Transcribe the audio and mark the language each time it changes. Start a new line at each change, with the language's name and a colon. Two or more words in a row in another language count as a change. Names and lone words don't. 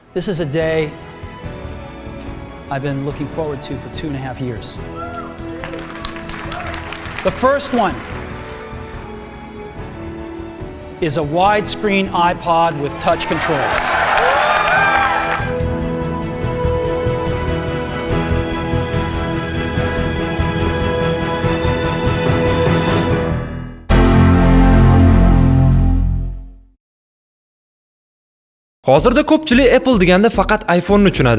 English: This is a day I've been looking forward to for 2.5 years. The first one is a widescreen iPod with touch controls.
Uzbek: Hozirda ko'pchilik Apple deganda faqat iPhone ni tushunadi.